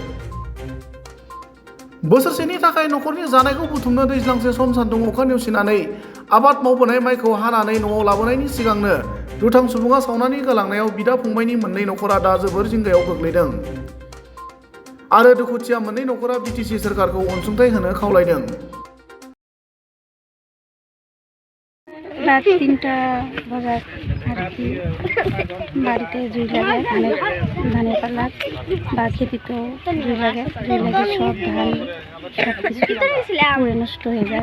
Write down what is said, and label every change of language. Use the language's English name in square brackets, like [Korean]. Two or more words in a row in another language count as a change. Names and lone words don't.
[Bodo] बोसोरसेनि थाखाय न'खरनि जानायखौ बुथुमनो दैज्लांसे सम सान्दुं अखा नेवसिनानै आबाद मावबोनाय माइखौ हानानै न'आव लाबोनायनि सिगांनो दुथां सुबुङा सावनानै गालांनायाव बिदा फंबायनि मोननै न'खरा दा जोबोर जिंगायाव गोग्लैदों आरो दुखुथिया मोननै न'खरा बिटिसि सोरखारखौ अनसुंथाइ होनो खावलायदों। [Bangla] রাত 3টা বাজার আর কি বাড়িতে জুই লাগে ধানের পাল্লা বা খেতিতেও জুই লাগে সব ধান সব কিছু পুড়ে নষ্ট হয়ে যায়।